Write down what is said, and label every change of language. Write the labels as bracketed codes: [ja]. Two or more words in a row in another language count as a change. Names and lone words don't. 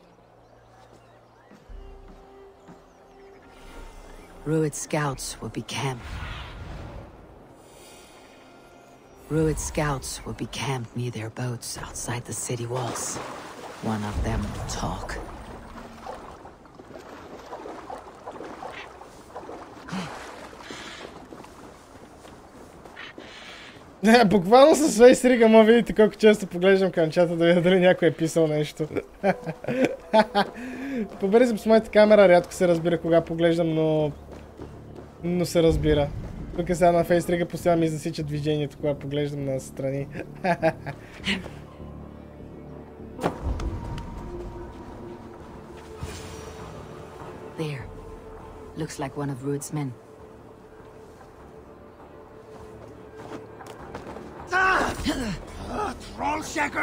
[en] Rued scouts will be camped. Rued scouts will be camped near their boats outside the city walls. One of them will talk. [bg] Буквално със Face Rig, ама видите колко често поглеждам към чата да видя дали някой е писал нещо. Побързам с моята камера, рядко се разбира кога поглеждам, но се разбира. Тук сега на Face Rig постоянно ми засича движението, кога поглеждам на страни. [en] There. Looks like one of Rued's men. Trollshacker!